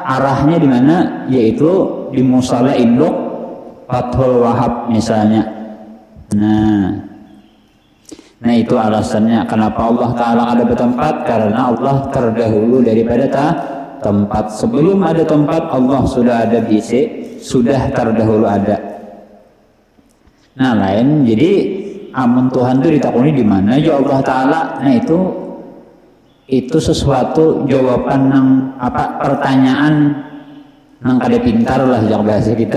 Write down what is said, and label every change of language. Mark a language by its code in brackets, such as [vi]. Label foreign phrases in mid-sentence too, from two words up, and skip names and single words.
[id] Arahnya di mana? Yaitu di Musalah Induk Fathul Wahab misalnya. Nah itu alasannya kenapa Allah Ta'ala ada bertempat, karena Allah terdahulu daripada tempat. Sebelum ada tempat Allah sudah ada bisi, sudah terdahulu ada. [bjn] Nah lain, jadi amun Tuhan itu ditakuni di mana ya Allah Ta'ala. Nah itu sesuatu jawaban nang apa pertanyaan nang kada pintar lah jak bahasa kita.